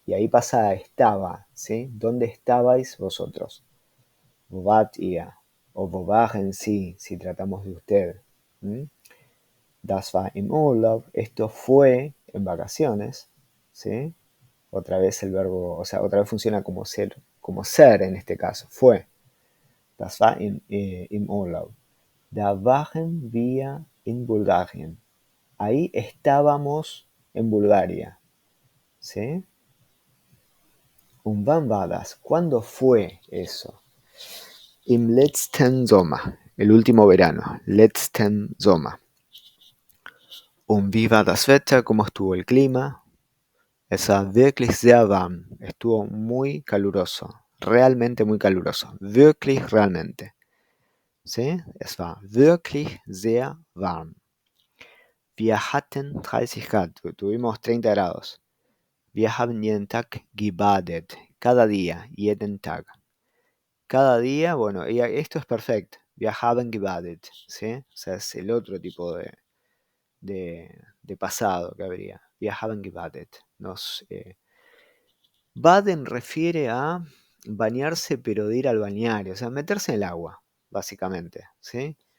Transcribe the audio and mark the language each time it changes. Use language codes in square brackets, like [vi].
[es] Y ahí pasa a estaba, ¿sí? ¿Dónde estabais vosotros? [de] Wo wart ihr? O wo waren Sie, [es] si tratamos de usted. [de] Das war im Urlaub. [es] Esto fue en vacaciones, ¿sí? Otra vez el verbo, o sea, otra vez funciona como ser en este caso. [de] Fue. Das war im Urlaub. Da waren wir in Bulgarien. [es] Ahí estábamos en Bulgaria. [de] ¿Sí? Und wann war das? [es] ¿Cuándo fue eso? [de] Im letzten Sommer. [es] El último verano. [de] Letzten Sommer. Und wie war das Wetter? [es] ¿Cómo estuvo el clima? [de] Es war wirklich sehr warm. [es] Estuvo muy caluroso. Realmente muy caluroso. Wirklich, realmente. ¿Sí? [de] Es war wirklich sehr warm. Wir hatten 30 Grad. [es] Tuvimos 30 grados. [de] Wir haben jeden Tag gebadet. [es] Cada día. [de] Jeden Tag. [es] Cada día, bueno, y esto es perfecto. [de] Wir haben gebadet. [es] ¿Sí? O sea, es el otro tipo de pasado que habría. [de] Wir haben gebadet. [es] Baden refiere a bañarse, pero de ir al balneario, o sea, meterse en el agua, básicamente, ¿sí?